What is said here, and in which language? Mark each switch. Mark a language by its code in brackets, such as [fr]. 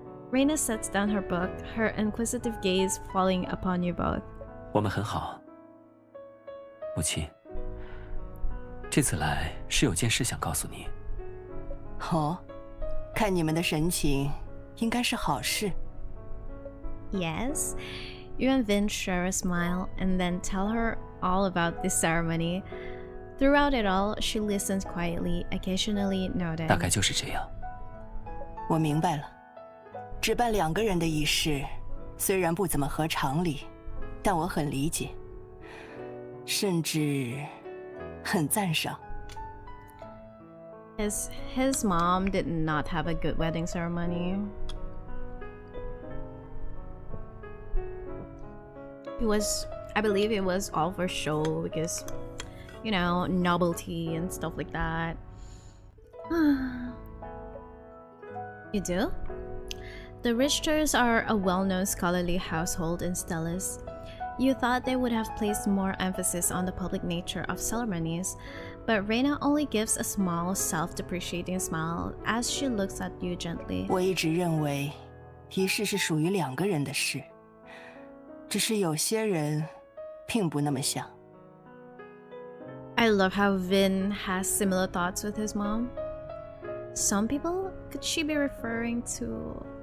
[en] Reina sets down her book, her inquisitive gaze falling upon you both. [zh] 我们很好。母亲，这次来是有件事想告诉你。哦，看你们的神情，应该是好事。 [en] Yes? You and Vin share a smile and then tell her all about this ceremony. Throughout it all, she listens quietly, occasionally nodding. [zh] 大概就是这样。我明白了，只办2个人的仪式，虽然不怎么合常理，但我很理解，甚至很赞赏。 [en] His mom did not have a good wedding ceremony. I believe it was all for show because, you know, novelty and stuff like that. You do? The Richters are a well-known scholarly household in Stellis. You thought they would have placed more emphasis on the public nature of ceremonies, but Reina only gives a small, self-depreciating smile as she looks at you gently. [zh] 我一直认为，仪式是属于2个人的事，只是有些人并不那么想。 [en] I love how Vin has similar thoughts with his mom. Some people? Could she be referring to...